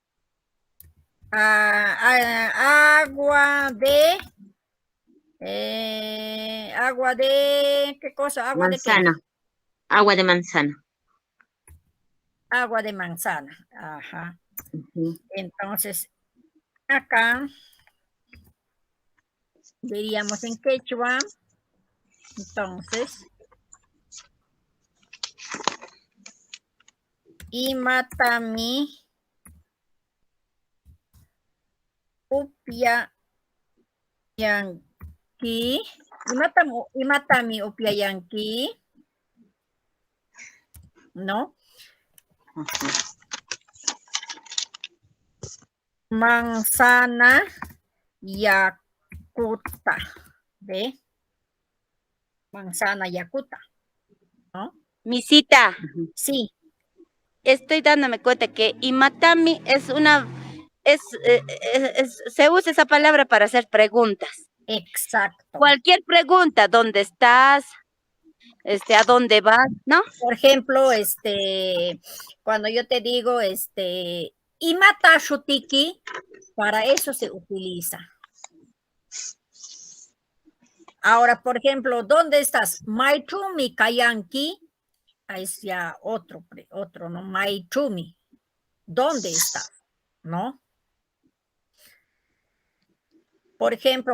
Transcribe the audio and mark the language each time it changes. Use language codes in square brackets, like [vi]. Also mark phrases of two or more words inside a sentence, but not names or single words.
[es] Agua de, ¿qué cosa? ¿Agua de qué? Manzana. Agua de manzana. Agua de manzana. Ajá. Ujú. Entonces, acá diríamos en quechua. [qu] Entonces, Imatami Upiayanqui. Imatami Upiayanqui. ¿No? Ujú. Manzana yakuta. ¿Ve? Manzana yakuta. [es] ¿No? Misita, Sí, estoy dándome cuenta que Imatami es se usa esa palabra para hacer preguntas. exacto. Cualquier pregunta, ¿dónde estás? ¿A dónde vas? ¿No? Por ejemplo, cuando yo te digo, [qu] imata shutiki, [es] para eso se utiliza. Ahora, por ejemplo, ¿dónde estás? [qu] Maitumi kayanki, [es] es ya otro, ¿no? Maitumi, ¿dónde estás? ¿No? Por ejemplo,